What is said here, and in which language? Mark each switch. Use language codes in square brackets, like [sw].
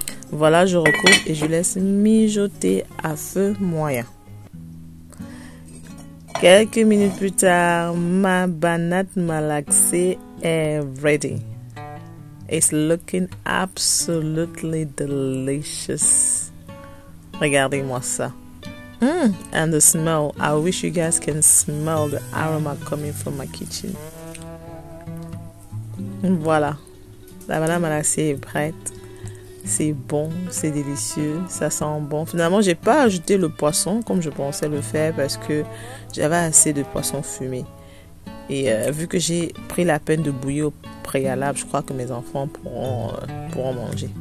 [fr] Voilà, je recouvre et je laisse mijoter à feu moyen. Quelques minutes plus tard, ma banane malaxée est ready. [en] It's looking absolutely delicious. [fr] Regardez-moi ça. [en] And the smell. I wish you guys can smell the aroma coming from my kitchen. [fr] Voilà. La banane malaxée est prête. C'est bon, c'est délicieux, ça sent bon. Finalement, j'ai pas ajouté le poisson comme je pensais le faire parce que j'avais assez de poisson fumé. Et vu que j'ai pris la peine de bouillir au préalable, je crois que mes enfants pourront manger.